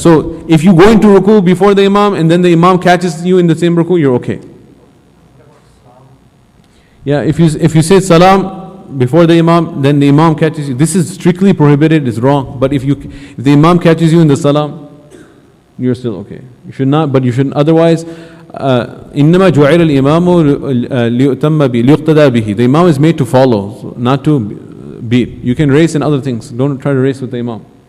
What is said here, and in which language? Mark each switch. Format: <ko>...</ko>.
<en>So if you go into ruku before the imam and then the imam catches you in the same ruku, you're okay. Yeah, if you say salam before the imam, then the imam catches you. This is strictly prohibited, it's wrong. But if the imam catches you in the salam, you're still okay. You should not, but you shouldn't. Otherwise,</en> <ar>إنما جعل الإمام ليؤتم به ليقتدى به.</ar> <en>The imam is made to follow, not to beat. You can race in other things. Don't try to race with the imam.</en>